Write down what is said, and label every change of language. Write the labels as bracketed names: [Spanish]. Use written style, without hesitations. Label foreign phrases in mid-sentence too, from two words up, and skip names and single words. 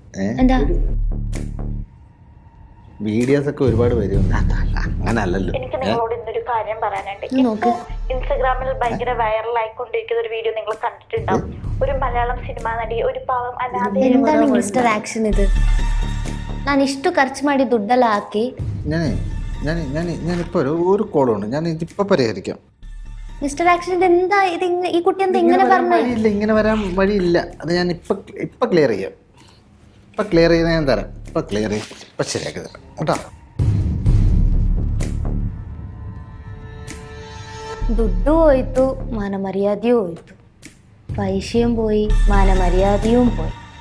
[Malayalam] വീഡിയോസ് ഒക്കെ ഒരുപാട് വരും. അങ്ങനല്ലല്ലോ. എനിക്ക് നിങ്ങളോട് ഇന്നൊരു കാര്യം പറയാനുണ്ട്. ഇപ്പോൾ ഇൻസ്റ്റഗ്രാമിൽ ഭയങ്കര വൈറലായിക്കൊണ്ടിരിക്കുന്ന ഒരു വീഡിയോ നിങ്ങൾ കണ്ടിട്ടുണ്ടാവും. ഒരു മലയാളം സിനിമാ നടി ഒരു പാവം എന്താണ് മിസ്റ്റർ ആക്ഷൻ ഇത്? [Kannada] ನಾನು ಇಷ್ಟು ಖರ್ಚು ಮಾಡಿ ದುಡ್ಡೆಲ್ಲ ಹಾಕಿ [Malayalam] ഞാനിപ്പോ ഒരു കോളുണ്ട്, ഞാൻ ഇതിപ്പോ പരിഹരിക്കാം. മിസ്റ്റർ ആക്ഷൻ എന്താ ഇത്? ഈ കുട്ടി എന്താ ഇങ്ങനെ പറഞ്ഞു? ഇങ്ങനെ വരാൻ വഴിയില്ല. അത് ഞാൻ ഇപ്പൊ ക്ലിയർ ചെയ്യാം. ഇപ്പൊ ക്ലിയർ ചെയ്ത് ഞാൻ തരാം. ഇപ്പൊ ശരിയാക്കി തരാം കേട്ടോ. ದುಡ್ಡು ಹೋಯ್ತು, ಮಾನ ಮರ್ಯಾದೆಯೂ ಹೋಯ್ತು, ಪೈಸೆയും പോയി, മാന മര്യാദയും പോയി.